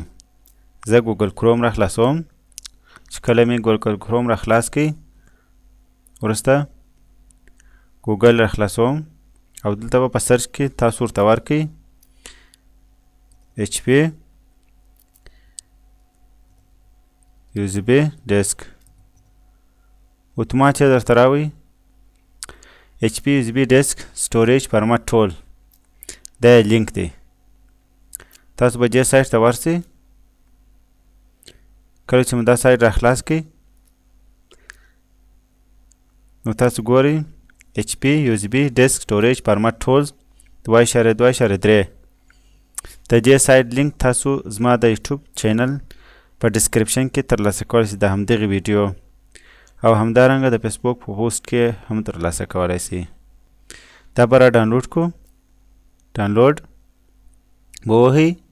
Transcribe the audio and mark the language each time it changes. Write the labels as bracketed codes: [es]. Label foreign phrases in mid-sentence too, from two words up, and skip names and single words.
[ps] زه ګوګل کروم راخلاصوم. چې کله مې ګوګل کروم راخلاص کړئ وروسته ګوګل راخلاصوم او دلته به په سرچ کې تاسو ورته ورکړئ [en] HP USB disk. [ps] اتومات یې درته راوړي [en] HP USB disk storage format tool. [ps] دا یې لینک دی. تاسو به دې سایټ ته ورسئ. کله چې مو دا سایټ راخلاص کړئ نو تاسو ګورئ [en] HP USB disk storage format tools 2.2.3. [ps] د دې سایټ لینک تاسو زما د یوټیوب چینل په ډسکریپشن کې ترلاسه کولی شئ، د همدغې ویډیو او همدارنګه د فیسبوک په پوسټ کې هم ترلاسه کولی شئ. دا به را ډاونلوډ کړو. ډاونلوډ به ووهئ.